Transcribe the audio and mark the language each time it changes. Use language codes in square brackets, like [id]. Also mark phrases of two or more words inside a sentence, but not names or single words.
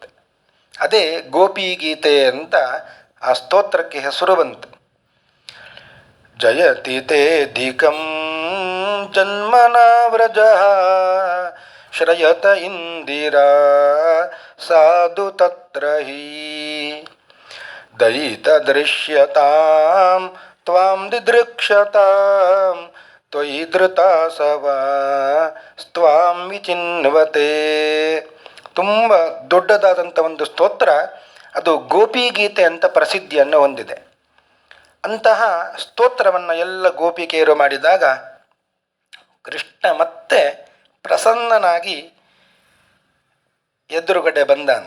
[kn] ಅದೇ ಗೋಪಿ ಗೀತೆ ಅಂತ ಆ ಸ್ತೋತ್ರಕ್ಕೆ ಹೆಸರು ಬಂತು. [sa] ಜಯತಿ ತೇಧಿಕಂ ಜನ್ಮನ ವ್ರಜ ಶ್ರಯತ ಇಂದಿರಾ ಸಾಧು ತತ್ರ ಹಿ ದಯಿತ ದೃಶ್ಯತಾಂ ತ್ವಾಂ ದಿದೃಕ್ಷತಾಂ ತ್ವಯಿ ಧೃತಾಸವ ಸ್ತ್ವಾಂ ವಿಚಿನ್ವತೆ. [kn] ತುಂಬ ದೊಡ್ಡದಾದಂಥ ಒಂದು ಸ್ತೋತ್ರ ಅದು ಗೋಪಿ ಗೀತೆ ಅಂತ ಪ್ರಸಿದ್ಧಿಯನ್ನು ಹೊಂದಿದೆ. ಅಂತಹ ಸ್ತೋತ್ರವನ್ನು ಎಲ್ಲ ಗೋಪಿಕೆಯರು ಮಾಡಿದಾಗ ಕೃಷ್ಣ ಮತ್ತೆ ಪ್ರಸನ್ನನಾಗಿ ಎದುರುಗಡೆ ಬಂದ ಅಂತ.